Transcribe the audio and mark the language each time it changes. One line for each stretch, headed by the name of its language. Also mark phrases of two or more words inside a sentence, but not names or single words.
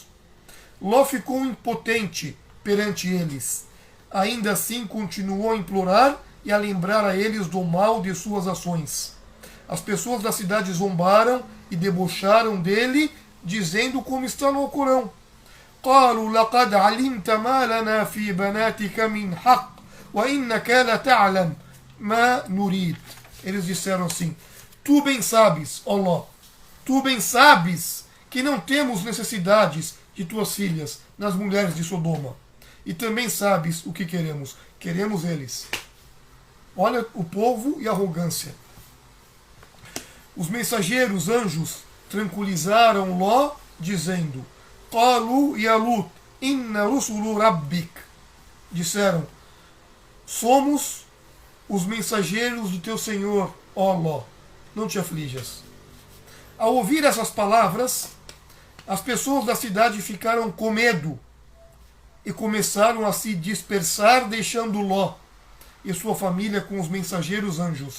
Portuguese: Ló ficou impotente perante eles. Ainda assim continuou a implorar e a lembrar a eles do mal de suas ações. As pessoas da cidade zombaram e debocharam dele, dizendo como está no Alcorão:
Arabic: قالوا لقد علمت ما لنا في بناتك من حق وإنك لتعلم ما نريد.
Portuguese: Eles disseram assim: tu bem sabes, ó Ló, tu bem sabes que não temos necessidades de tuas filhas nas mulheres de Sodoma. E também sabes o que queremos. Queremos eles. Olha o povo e a arrogância. Os mensageiros anjos tranquilizaram Ló, dizendo:
Arabic: قالوا يا لوط إنا رسل ربك.
Portuguese: Disseram: somos os mensageiros do teu Senhor, ó Ló, não te aflijas. Ao ouvir essas palavras, as pessoas da cidade ficaram com medo e começaram a se dispersar, deixando Ló e sua família com os mensageiros anjos.